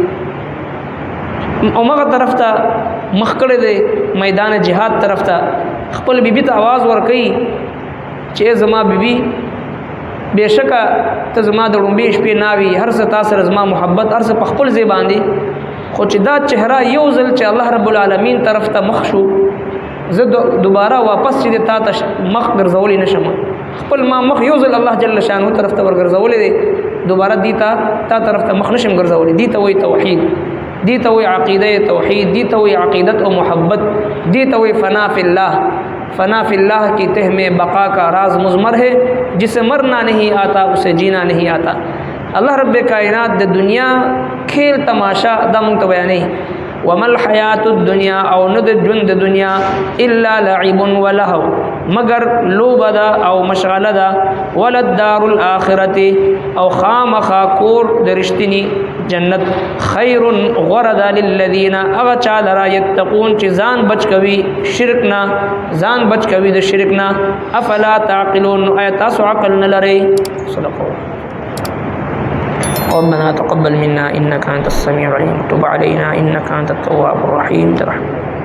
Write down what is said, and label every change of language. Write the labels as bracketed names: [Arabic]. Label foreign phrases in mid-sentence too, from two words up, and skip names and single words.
[Pashto] او مغه طرف ته مخ کړی دی میدان جهاد طرف ته، خپل بیبي ته آواز ورکوي چې زما بیبي بېشکه ته زما د ړومبې شپې ناوي، هر څه تا سره زما محبت، هر څه په خپل ځای باندې، خو چې دا چهره یو ځل چې الله رب العالمین طرف ته مخ شو، زه دوباره واپس چې تا ته مخ ګرځولی نشم. خپل ما مخ یو ځل الله جل شانه طرف ته ورګرځولی دی، دوباره دی تا طرف ته مخ نشم ګرځولی. دی ته وایي توحید، دی ته وایي عقیده توحید، دی ته وایي عقیدت او محبت، دی ته وایي [Arabic] فنا فی اللہ. [Urdu] فنا فی اللہ کی تہ میں بقا کا راز مضمر ہے، جسے مرنا نہیں آتا اسے جینا نہیں آتا. [Pashto] اللہ رب کائنات د دنیا [Urdu] کھیل تماشا [Pashto] دا مونږ ته بیانوي. [Arabic] وما الحیات الدنیا [Pashto] او نه د ژوند د دنیا [Arabic] الا لعب ولهو، [Pashto] مگر لوبه ده او مشغله ده، [Arabic] وللدار الاخرته [Pashto] او خامخا کور د رښتینی جنت خیر غردا للذین اغه چا لرا یتقون چې ځان بچ کوي شرک نه، ځان بچ کوي د شرک نه. [Arabic] افلا تعقلون، [Pashto] آیا تاسو عقل نه لرئ؟ [Arabic] صدق الله. ربنا تقبل منا إنك أنت السميع العليم، تب علينا إنك أنت التواب الرحيم.